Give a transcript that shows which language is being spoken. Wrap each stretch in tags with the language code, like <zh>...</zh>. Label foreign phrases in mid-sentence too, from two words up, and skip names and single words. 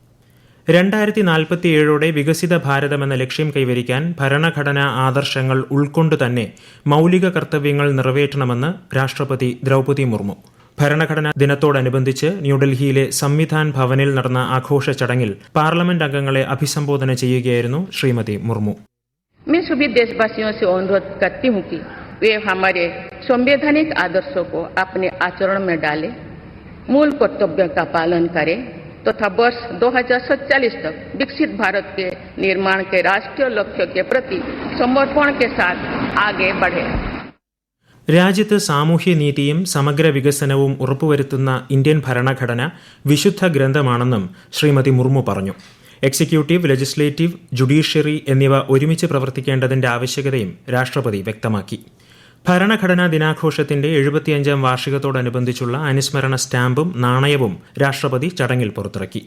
<ml>2047 വികസിത ഭാരതമെന്ന ലക്ഷ്യം കൈവരിക്കാൻ ഭരണഘടനാ ആദർശങ്ങൾ ഉൾക്കൊണ്ടുതന്നെ മൗലിക കർത്തവ്യങ്ങൾ നിറവേറ്റണമെന്ന് രാഷ്ട്രപതി ദ്രൗപദി മുർമു. ഭരണഘടനാ ദിനത്തോടനുബന്ധിച്ച് ന്യൂഡൽഹിയിലെ സംവിധാൻ ഭവനിൽ നടന്ന ആഘോഷ ചടങ്ങിൽ പാർലമെന്റ് അംഗങ്ങളെ അഭിസംബോധന ചെയ്യുകയായിരുന്നു ശ്രീമതി മുർമു.</ml> <hi>मैं सभी देशवासियों से अनुरोध करती हूं कि वे हमारे संवैधानिक आदर्शों को अपने आचरण में डालें, मूल कर्तव्यों का पालन करें तथा वर्ष 2047 तक विकसित भारत के निर्माण के राष्ट्रीय लक्ष्य के प्रति समर्पण के साथ आगे बढ़ें.</hi> <ml>രാജ്യത്ത് സാമൂഹ്യനീതിയും സമഗ്ര വികസനവും ഉറപ്പുവരുത്തുന്ന ഇന്ത്യൻ ഭരണഘടന വിശുദ്ധ ഗ്രന്ഥമാണെന്നും ശ്രീമതി മുർമു പറഞ്ഞു. എക്സിക്യൂട്ടീവ്, ലെജിസ്ലേറ്റീവ്, ജുഡീഷ്യറി എന്നിവ ഒരുമിച്ച് പ്രവർത്തിക്കേണ്ടതിന്റെ ആവശ്യകതയും രാഷ്ട്രപതി വ്യക്തമാക്കി. ഭരണഘടനാ ദിനാഘോഷത്തിന്റെ 75ാം വാർഷികത്തോടനുബന്ധിച്ചുള്ള അനുസ്മരണ സ്റ്റാമ്പും നാണയവും രാഷ്ട്രപതി ചടങ്ങിൽ പുറത്തിറക്കി.</ml>